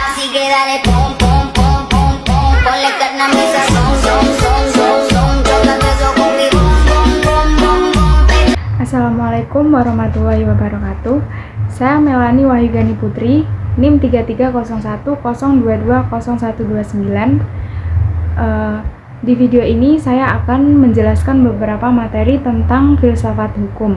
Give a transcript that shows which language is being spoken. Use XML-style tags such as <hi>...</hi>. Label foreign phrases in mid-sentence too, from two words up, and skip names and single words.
<es>Así que dale pom pom pom pom pom, ponle carne a mi sazón, son son son son, chócate eso con mi bom bom bom bom bom.</es> <ar>السلام عليكم ورحمة الله وبركاته.</ar> <id>Saya Melani Wahyugani Putri, NIM 330102201129. Di video ini saya akan menjelaskan beberapa materi tentang filsafat hukum.</id>